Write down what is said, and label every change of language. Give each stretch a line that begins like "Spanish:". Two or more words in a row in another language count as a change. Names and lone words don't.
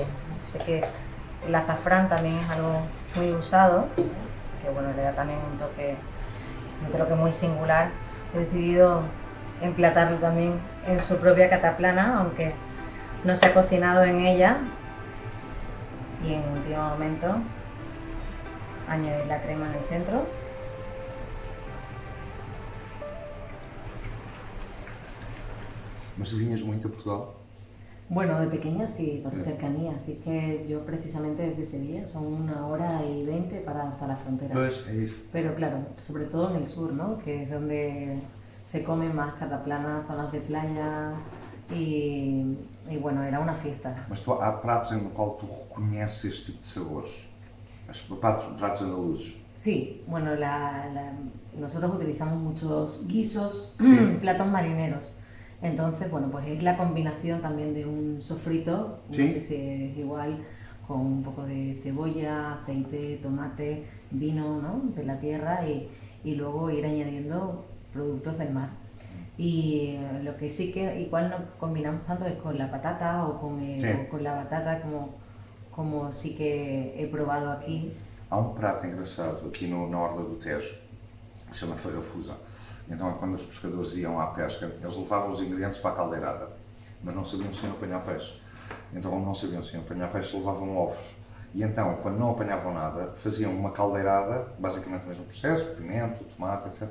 Spanish: Sé que el azafrán también es algo muy usado, que bueno, le da también un toque, yo creo que muy singular. He decidido emplatarlo también en su propia cataplana, aunque no se ha cocinado en ella. Y en último momento añadir la crema en el centro.
Portuguese: Mas tu vinhas muito a Portugal?
Spanish: Bueno, de pequeña sí, por cercanía, así que yo precisamente desde Sevilla son 1 hora y 20 para hasta la frontera.
Portuguese: Pois, é isso.
Spanish: Pero claro, sobre todo en el sur, ¿no? Que es donde se comen más cataplanas, zonas de playa y bueno, era una fiesta.
Portuguese: Mas há pratos no qual tu reconheces este tipo de sabores? Pratos andaluzes?
Spanish: Sí, bueno, nosotros utilizamos muchos guisos, platos marineros. Entonces, bueno, pues es la combinación también de un sofrito, no sé si es igual, con un poco de cebolla, aceite, tomate, vino, ¿no? De la tierra y luego ir añadiendo productos del mar. Y lo que sí que igual no combinamos tanto es con la patata o con la batata como sí que he probado aquí.
Portuguese: Há prato engraçado aqui na Orla do Tejo, que se chama farrafusa. Então, quando os pescadores iam à pesca, eles levavam os ingredientes para a caldeirada, mas não sabiam se iam apanhar peixe. Então, como não sabiam se iam apanhar peixe, levavam ovos. E então, quando não apanhavam nada, faziam uma caldeirada, basicamente o mesmo processo, pimento, tomate, etc.